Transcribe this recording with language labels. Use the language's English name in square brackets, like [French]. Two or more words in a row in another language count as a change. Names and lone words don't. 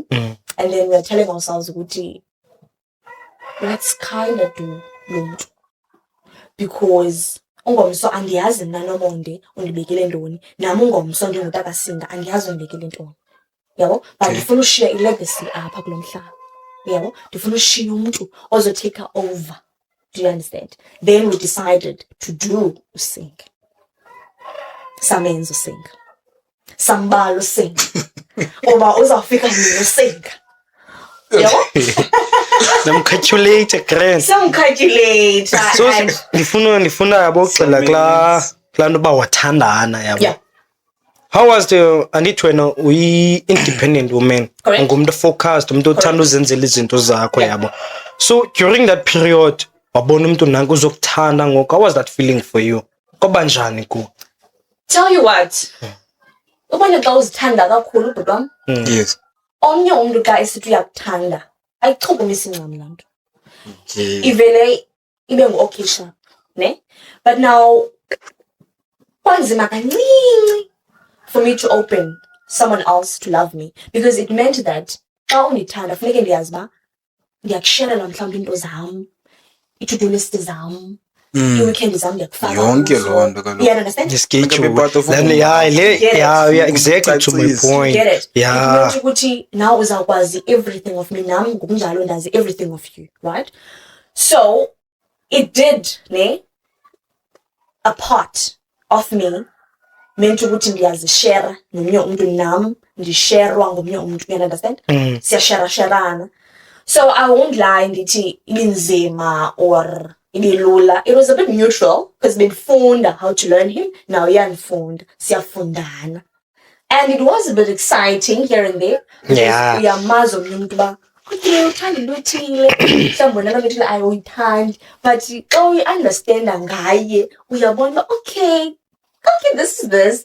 [English] And then we are telling ourselves [Xhosa] ukuthi [English] let's kind of do [Xhosa] lo because ungomso andiyazi mna nomonde undibekele ntoni, nami ungomso ndingumuntu akasinga andiyazi undibekele ntoni, yabo, but ndifuna ushiya ilegacy apha kulo mhlaba, yabo, ndifuna ushiya umuntu ozotake over. [English] Do you understand? Then we decided to do usinga. [Xhosa] Samenza usinga, sambala usinga, oba uzawufika nini usinga, yabo. [English] Calculate grand. Some calculator. [Xhosa] So ndifuna yabo ucela kla nto ba wathandana yabo. [English] Yeah. How was the [Xhosa] andithi wena [English] uyi-independent woman? Correct. [Xhosa] Ungumntu focused, umuntu othanda uzenzela izinto zakho yabo. [English] So during that period [Xhosa] wabona umuntu nanku uzokuthanda ngoku, [English] how was that feeling for you? [Xhosa] Kwaba njani ku? [English] Tell you what. [Xhosa] Ubona xa uzithanda kakhulu bhuti wam. [English] Yes. [Xhosa] Omnye umuntu xa esithi uyakuthanda ayichukumisa incam laa nto. [English] Okay. [Xhosa] Ivele ibe [English] ngu-okay sharp, ne? But now [Xhosa] kwanzima kancinci [English] for me to open someone else to love me, because it meant that [Xhosa] xa undithanda funeke ndiyazi uba ndiyakushalela mhlawumbi into zam, i- [English] to-do list [Xhosa] zam, i-weekend zam ndiyakufaka Yonke kuzo. loo nto kaloku. [English] You understand? The schedule. part of Then [Xhosa] ubomi. [English] yeah, exactly to my [Xhosa] Ucacise. [English] point. Get it? Yeah. It meant ukuthi now uzawukwazi everything of me, [Xhosa] nami ngokunjalo ndazi [English] everything of you, right? So it did, [Xhosa] ne? [English] A part of me meant [Xhosa] ukuthi ndiyazishare nomnye umuntu, nam ndisharwa ngomnye umuntu, [English] you understand? Siyashare-sharana. So I won't lie [Xhosa] ndithi ibinzima [English] or ibilula. It was a bit neutral because benifunda how to learn him. Now [Xhosa] uyanifunda, siyafundana. [English] And it was a bit exciting here and there. Yeah. [Xhosa] Uyamazi omnye umuntu uba okay uthanda into ethile, mhlawumbi wena loo nto ethile ayuyithandi, but xa uyi-understanda ngaye uyabona [English] okay, this is this.